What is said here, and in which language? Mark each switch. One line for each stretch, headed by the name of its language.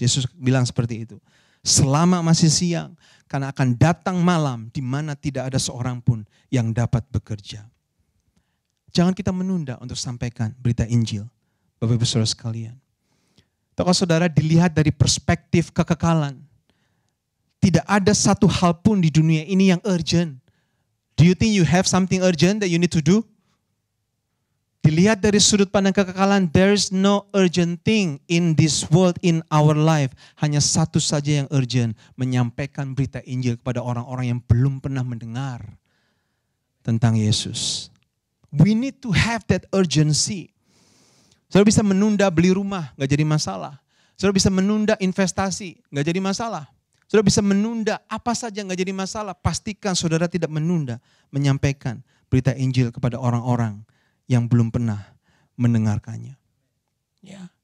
Indonesian: Yesus bilang seperti itu. Selama masih siang, karena akan datang malam di mana tidak ada seorang pun yang dapat bekerja. Jangan kita menunda untuk sampaikan berita Injil, Bapak Ibu Saudara sekalian. Kalau saudara dilihat dari perspektif kekekalan, tidak ada satu hal pun di dunia ini yang urgent.
English: Do you think you have something urgent that you need to do?
Indonesian: Dilihat dari sudut pandang kekekalan,
English: there's no urgent thing in this world, in our life.
Indonesian: Hanya satu saja yang urgent, menyampaikan berita Injil kepada orang-orang yang belum pernah mendengar tentang Yesus.
English: We need to have that urgency.
Indonesian: Saudara bisa menunda beli rumah, gak jadi masalah. Saudara bisa menunda investasi, gak jadi masalah. Saudara bisa menunda apa saja gak jadi masalah. Pastikan saudara tidak menunda menyampaikan berita Injil kepada orang-orang yang belum pernah mendengarkannya. Ya.